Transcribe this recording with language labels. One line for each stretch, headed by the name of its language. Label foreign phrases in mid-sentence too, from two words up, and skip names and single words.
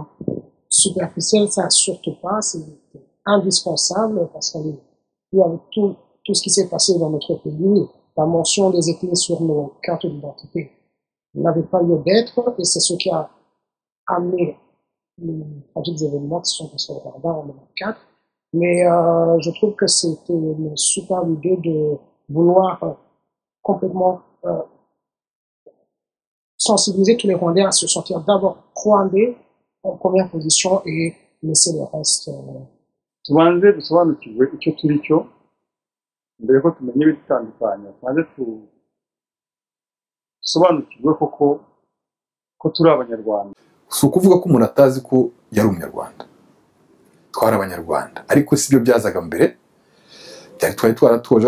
French: Superficiel, ça surtout pas, c'est indispensable parce qu'avec tout ce qui s'est passé dans notre pays, la mention des ethnies sur nos cartes d'identité n'avait pas lieu d'être et c'est ce qui a amené les tragiques événements qui sont passés au Rwanda en 1994. Mais je trouve que c'était une super idée de vouloir complètement sensibiliser tous les Rwandais à se sentir d'abord Rwandais en première position et laisser le reste.
Kinyarwanda: tubanze dusobanukirwe icyo turi cyo mbere ko tumenye ibitandukanye tubanze dusobanukirwe ko turi abanyarwanda si ukuvuga ko umuntu atazi ko yari umunyarwanda twari abanyarwanda ariko si byo byazaga mbere twari twaratoje